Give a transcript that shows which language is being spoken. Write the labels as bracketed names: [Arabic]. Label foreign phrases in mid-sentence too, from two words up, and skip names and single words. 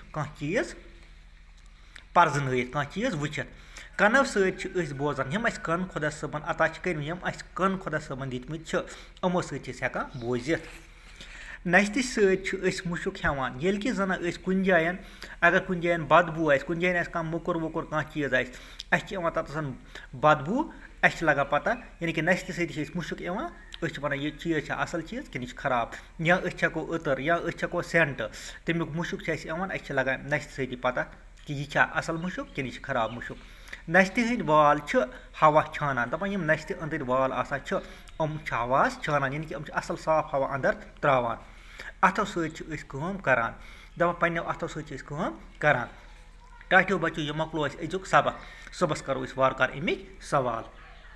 [Kashmiri] कह चीज़ पर्जन कह चीज़ वुचित कनो सत्य बोजान यम कन खुदा सबन अता कर यम कन खुदा सबन दितमित अमो सत्य हेकान बोजित नस्त सत्य मुशुक हेवान ये कि जन कुन जायन अगर कुन जायन बदबू कुन जायन कह मोकुर वोकुर कह चीज़ अवन तथन बदबू लगा पता यानी कि नस्त सत्य मुशुक वन यह चीज़ असल चीज़ कि खराब या हेको अतर या हेको सेंट तमुक मुशुक लगान नस्त सत्य पता कि यह असल मुशुक कि खराब मुशुक नस्त हंद वाल हवा छानान दपान यम नस्त अंदर वाल हवा छानान यानी कि असल साफ हवा अंदर त्रावान अथो सत्य करान दपान पन्नो अथो सत्य करान टाठियो बच्चो यह मकलो अजुक सबक सुबह करो वार अमिक सवाल।